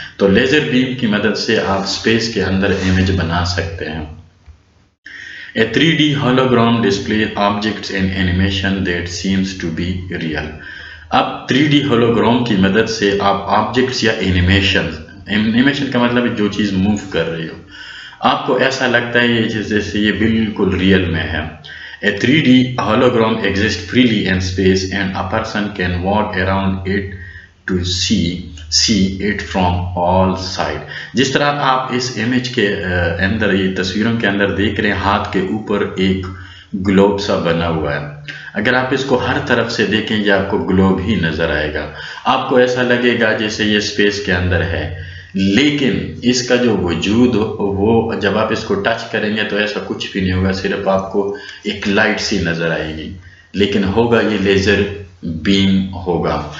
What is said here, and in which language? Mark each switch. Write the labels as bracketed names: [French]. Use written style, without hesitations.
[Urdu] تو laser beam کی مدد سے آپ اسپیس کے اندر امیج بنا سکتے ہیں. [English] A 3D hologram displays objects in animation that seems to be real. [Urdu] اب 3D ہولوگرام کی مدد سے آپ آبجیکٹس یا اینیمیشن کا مطلب ہے جو چیز موو کر رہی ہو، آپ کو ایسا لگتا ہے یہ جیسے یہ بالکل ریئل میں ہے. [English] A 3D hologram exists freely in space and a person can walk around it to see it from all sides. [Urdu] جس طرح آپ اس امیج کے اندر، یہ تصویروں کے اندر دیکھ رہے ہیں، ہاتھ کے اوپر ایک گلوب سا بنا ہوا ہے. اگر آپ اس کو ہر طرف سے دیکھیں یہ آپ کو گلوب ہی نظر آئے گا. آپ کو ایسا لگے گا جیسے یہ اسپیس کے اندر ہے، لیکن اس کا جو وجود وہ جب آپ اس کو ٹچ کریں گے تو ایسا کچھ بھی نہیں ہوگا، صرف آپ کو ایک لائٹ سی نظر آئے گی، لیکن ہوگا یہ لیزر بیم ہوگا.